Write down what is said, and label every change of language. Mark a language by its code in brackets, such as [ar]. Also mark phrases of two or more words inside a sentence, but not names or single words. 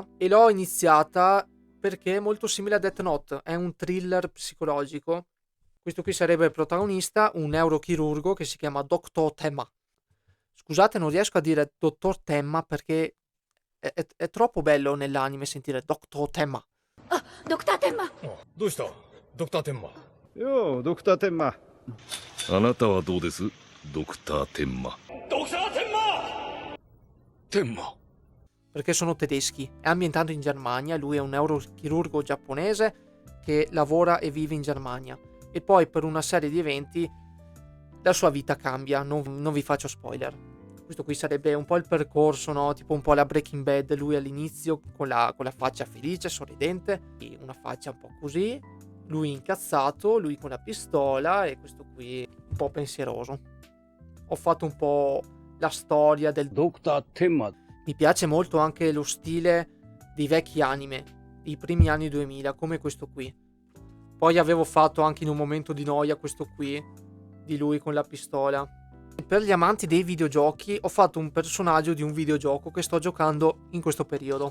[it] E l'ho iniziata perché è molto simile a Death Note. È un thriller psicologico. Questo qui sarebbe il protagonista, un neurochirurgo che si chiama Dr. Temma. Scusate, non riesco a dire Dottor Temma perché è troppo bello nell'anime sentire Dr. Temma. Ah, Dr. Tenma! [ja] Oh, どうしたドクターテンマよう、ドクターテンマ。あなたはどうですドクターテンマ。ドクターテンマテンマ。 [it] Perché sono tedeschi, è ambientato in Germania, lui è un neurochirurgo giapponese che lavora e vive in Germania e poi per una serie di eventi la sua vita cambia, non vi faccio spoiler. Questo qui sarebbe un po' il percorso, no? Tipo un po' la Breaking Bad, lui all'inizio con la faccia felice, sorridente, e una faccia un po' così, lui incazzato, lui con la pistola e questo qui un po' pensieroso. Ho fatto un po' la storia del ドクターテンマ。 Mi piace molto anche lo stile dei vecchi anime, dei primi anni 2000, come questo qui. Poi avevo fatto anche in un momento di noia questo qui, di lui con la pistola. Per gli amanti dei videogiochi ho fatto un personaggio di un videogioco che sto giocando in questo periodo.